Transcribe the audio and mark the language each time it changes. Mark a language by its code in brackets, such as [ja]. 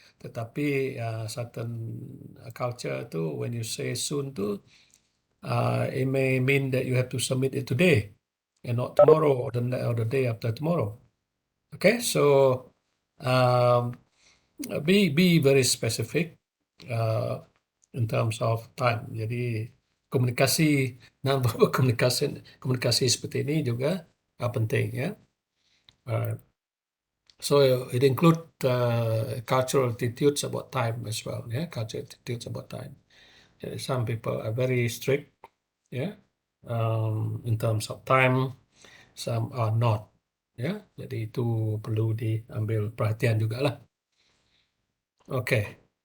[en] Tetapi certain culture tu, when you say soon tu, it may mean that you have to submit it today and not tomorrow or the day after tomorrow. Okay, so be very specific in terms of time. [ms] Jadi komunikasi, non-verbal komunikasi seperti ini juga penting. Ya. [en] So it includes cultural attitudes about time as well. Yeah, cultural attitudes about time. Some people are very strict. Yeah, in terms of time. Some are not. [ms] Ya, jadi itu perlu diambil perhatian juga lah. Okay.